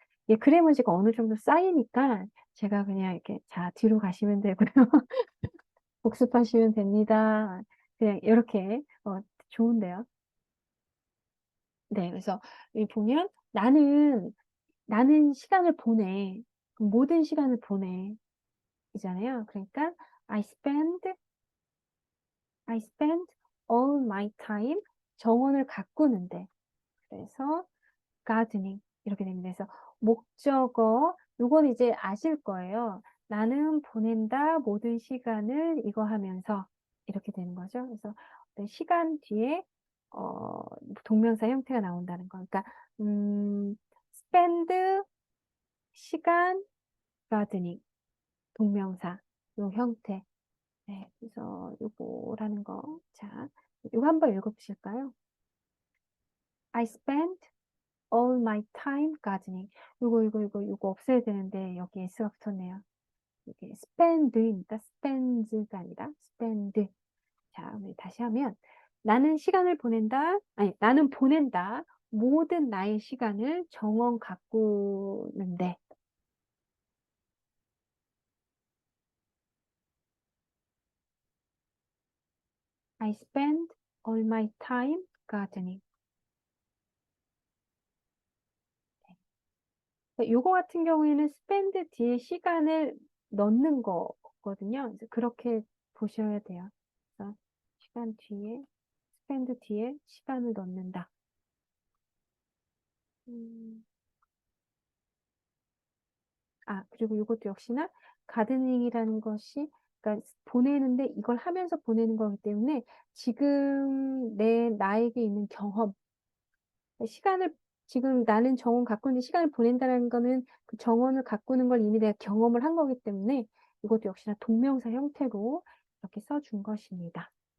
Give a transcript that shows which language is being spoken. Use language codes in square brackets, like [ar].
[ko] 예, 그래머지가 어느 정도 쌓이니까 제가 그냥 이렇게 자, 뒤로 가시면 되고요. 복습하시면 됩니다. 그냥 이렇게, 좋은데요. 네, 그래서 여기 보면 나는 시간을 보내. 그럼 모든 시간을 보내. 이잖아요. 그러니까 [en] I spend all my time [ko] 정원을 가꾸는데. 그래서 gardening 이렇게 됩니다. 그래서 목적어 요건 이제 아실 거예요. 나는 보낸다 모든 시간을 이거 하면서 이렇게 되는 거죠. 그래서 어떤 시간 뒤에 어, 동명사 형태가 나온다는 거. 그러니까 spend 시간 gardening 동명사 요 형태. 네, 그래서 요거라는 거. 자, 요거 한번 읽어보실까요? [en] I spent all my time gardening. [ko] 요거 없애야 되는데 여기 S가 붙었네요. 이게 spend입니다. spend가 아니라 spend. 자, 우리 다시 하면 나는 시간을 보낸다. 아니, 나는 보낸다. 모든 나의 시간을 정원 가꾸는데. [en] I spend all my time gardening. [ko] 요거 같은 경우에는 spend 뒤에 시간을 넣는 거거든요. 이제 그렇게 보셔야 돼요. 그래서 시간 뒤에, spend 뒤에 시간을 넣는다. 음, 그리고 이것도 역시나 가드닝이라는 것이, 그러니까 보내는데 이걸 하면서 보내는 거기 때문에 지금 나에게 있는 경험, 시간을 지금 나는 정원 가꾸는 시간을 보낸다는 거는 그 정원을 가꾸는 걸 이미 내가 경험을 한 거기 때문에 이것도 역시나 동명사 형태로 이렇게 써준 것입니다.